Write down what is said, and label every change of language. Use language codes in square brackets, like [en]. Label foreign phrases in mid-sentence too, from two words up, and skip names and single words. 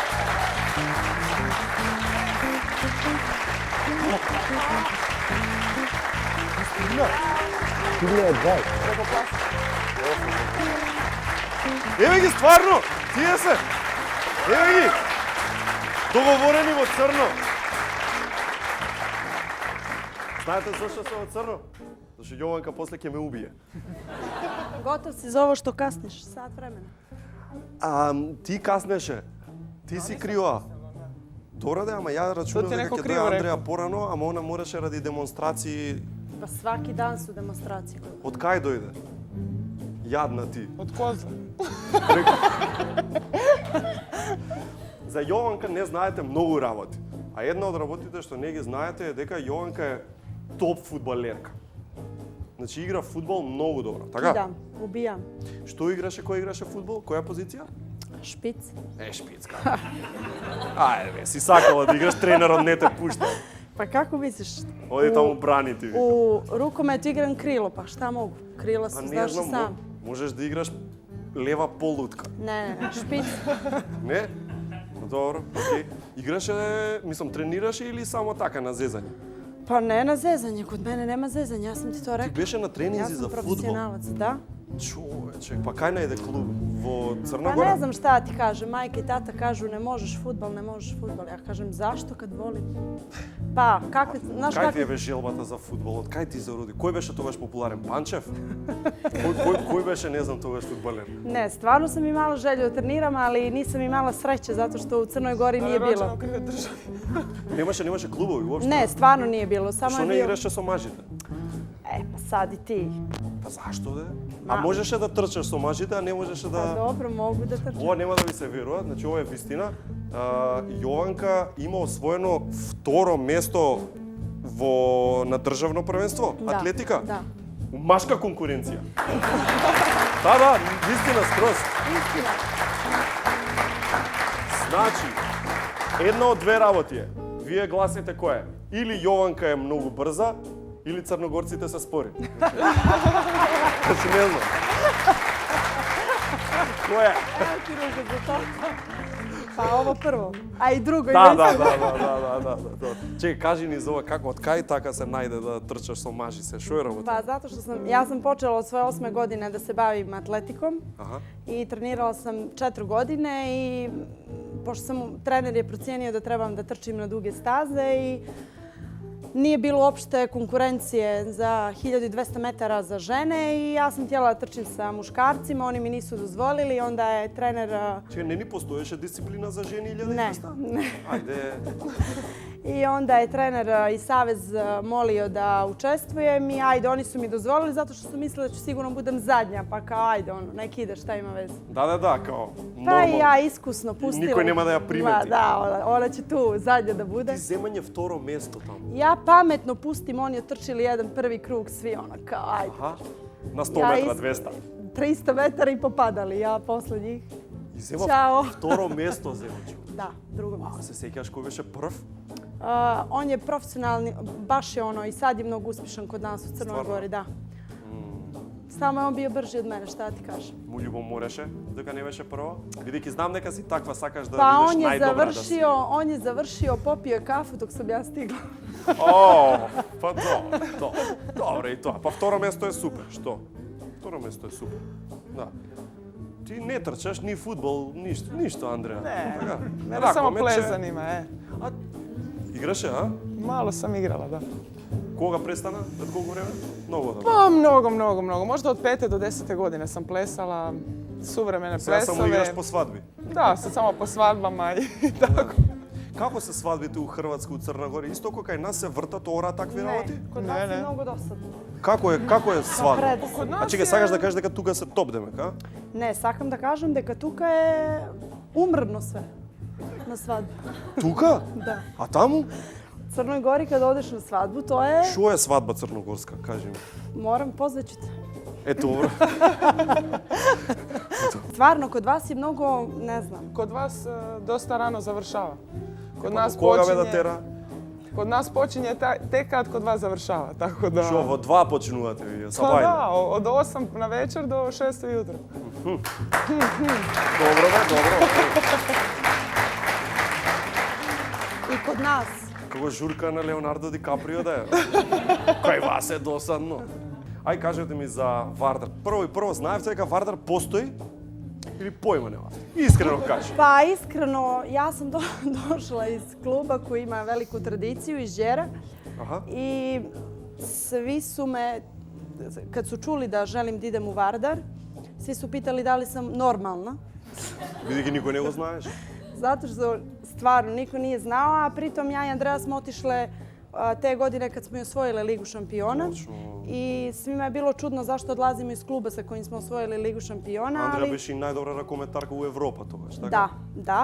[mk] Еве ги стварно, тие се. Еве ги. Договорени во црно. Знаете зашто се во црно? Зашто Јованка после ќе ме убие. Готов си за [sr] ovo što kasniš, sat vremena. [mk] Ти каснеше. Ти си крива. Добро да, ама ја рачунав ти дека некој ќе криво дојде рекол. Андреа порано, ама она мораше ради демонстрации. [sr] Pa svaki dan su demonstracije. [mk] Од кај дојде? Јадна ти. [sr] Od koze. [mk] За Јованка не знаете многу работи. А една од работите што не ги знаете е дека Јованка е топ фудбалерка. Значи игра фудбал многу добро, така? [sr] Kidam, ubijam. [mk] Што играше, кој играше фудбал? Која позиција? [sr] Špic. [mk] Шпицка. Ајде бе, си сакала да играш, тренерот не те пушта. [sr] Pa kako misliš? [mk] Оди таму брани ти. [sr] U rukometu igram krilo, pa šta mogu? Krila [mk] Па [sr] su, [mk] не [sr] znaš i [mk] знам, [sr] sam. [mk] можеш да играш лева полутка. [sr] Ne, špic. [mk] Не? Добро, окей. Играше, мислам, тренираше или само така на зезање? [sr] Pa ne na zezanje, kod mene nema zezanja, ja sam ti to [mk] Ти [sr] rekla. [mk] беше на [sr] Ja [mk] тренинзи [sr] sam [mk] за фудбал. [sr] profesionalac, da? [mk] Човече, па кај најде клуб? Во Црна [sr] Pa [mk] Гора? [sr] ne znam šta ti kažem, majka i tata kažu ne možeš fudbal, ne možeš fudbal. Ja kažem zašto kad volim? Pa, kakvi, znaš [mk] Кај ти [sr] kakvi... [mk] е бе желбата за фудбалот? Кај ти зароди? Кој беше тогаш популарен? Панчев? Кој беше, не знам, тогаш фудбалер? [sr] Ne, stvarno sam imala želju da treniram, ali nisam imala sreće zato što u Crnoj Gori nije bilo. Rođena u krive državi. [mk] Немаше клубови уопште? [sr] Ne, stvarno nije bilo, samo [mk] Што [sr] je [mk] не [sr] bilo... [mk] играше со мажите? [sr] Pa sad i ti. [mk] Па зашто де? А можеше да трчаш со мажите, а не можеше [sr] Pa [mk] да... [sr] dobro, mogu da trčim. [mk] Ова нема да ви се верува, значи ова е вистина. Јованка има освоено второ место на државно првенство, [sr] Da, [mk] атлетика. [sr] Da. [mk] У машка конкуренција. Да, вистина скроз. [sr] Istina. [mk] Значи, една од две работи е. Вие гласите која е? Или Јованка е многу брза, или црногорците се спори. Значи не знам. Која е? [sr] Evo ti ruku za to. Pa ovo prvo, a i drugo. i [mk] Да. [sr] već- [mk] Чекај, кажи ни за ова како, од кај така се најде да трчаш со мажи се? Шо е работа? [sr] Pa zato što ja sam počela od svoje 8. godine da se bavim atletikom [mk] Аха. [sr] i trenirala sam 4 godine i pošto trener je procijenio da trebam da trčim na duge staze i nije bilo uopšte konkurencije za 1200 metara za žene i ja sam htjela da trčim sa muškarcima, oni mi nisu dozvolili, onda je trener... [mk] Чекај, не ни постоеше дисциплина за жени или Ne, 1200? [sr] ne. [mk] Ајде. [sr] I onda je trener i savez molio da učestvujem i ajde, oni su mi dozvolili zato što su mislili da ću sigurno budem zadnja, pa kao ajde, neki ide, šta ima veze. [mk] Да, као. [sr] Pa i ja iskusno pustila. [mk] Никој нема да ја примети. [sr] Da, ona će tu zadnja da bude. [mk] Ти земање второ место таму. [sr] Ja pametno pustim, oni otrčili jedan prvi krug, svi ona kao ajde. [mk] Аха. На 100 [sr] Ja [mk] метра, is- 200. [sr] 300 metara i popadali, ja posle njih. [mk] И зема [sr] Ćao. [mk] второ место земач. [sr] Da, drugo [mk] А [sr] mjesto. [mk] се сеќаш кој беше прв? [sr] On je profesionalni, baš je ono i sad je mnogo uspješan kod nas u Crnoj Stvarno? Gori, da. Samo je on bio brži od mene, šta ti kažem. [mk] Му љубомореше дека не беше прва? Бидејќи знам дека си таква, сакаш да [sr] Pa [mk] бидеш [sr] on je [mk] најдобра да си. [sr] završio, popio je kafu dok sam ja stigla. [mk] О, па добро и тоа. Па второ место е супер, што? Второ место е супер. Да. Ти не трчаш ни фудбал, ништо, Андреа. [hr] Ne, [mk] Така? [hr] mene samo [mk] Ракомет, [hr] ples че- zanima, [mk] А, играше, а? [hr] Malo sam igrala, da. [mk] Кога престана? Пред колку време? Многу да. [hr] Pa mnogo. Možda od 5. do 10. godine sam plesala suvremene [mk] Сега само [hr] plesove. [mk] играш по свадби. [hr] Da, sad samo po svadbama i tako. [mk] Како се свадбите у Хрватска, у Црна Гора? Исто како кај нас се вртат ора такви [sr] Ne, [mk] работи? [sr] kod Ne, vas je ne. mnogo dosadno. [mk] Како е свадба? Пред. [sr] Kod [mk] А [sr] nas [mk] чекај, [sr] je- [mk] сакаш да кажеш дека тука се топ демек, а? Ne, sakam da kažem дека тука е умрно све на свадбу. Тука? Да. А таму? [sr] Crnoj Gori kad odeš na svadbu, to je... [mk] Што е свадба црногорска, кажи ми. [sr] Moram, pozvaću te. [mk] Ето, добро. [sr] Stvarno, kod vas je mnogo, ne znam. Kod vas dosta rano završava. Kod nas [mk] Кога бе да [sr] počinje, [mk] тера? [sr] kod nas počinje tek kad kod vas završava, tako da... [mk] Што, во 2 почнувате вие, са [sr] Pa [mk] бајле? [sr] da, od 8 na večer do 6 ujutro. [mk] Добро бе, добро. [sr] I kod nas. [mk] Како журка на Леонардо Ди Каприо да е. Кај вас е досадно. Ај, кажете ми за Вардар. Прво, знаевте дека Вардар постои? Или појма нема? Искрено кажи. [sr] Pa iskreno, ja sam došla iz kluba koji ima veliku tradiciju, iz Đera. [mk] Аха. [sr] I svi su me, kad su čuli da želim da idem u Vardar, svi su pitali da li sam normalna. [mk] Бидејќи никој не го знаеш. [sr] Zato što stvarno niko nije znao, a pritom ja i Andreja smo otišle te godine kad smo i osvojile Ligu šampiona. I svima je bilo čudno zašto odlazimo iz kluba sa kojim smo osvojili Ligu šampiona. [mk] Андреа [sr] ali- [mk] беше и најдобра ракометарка у Европа тогаш, така? [sr] Da, da.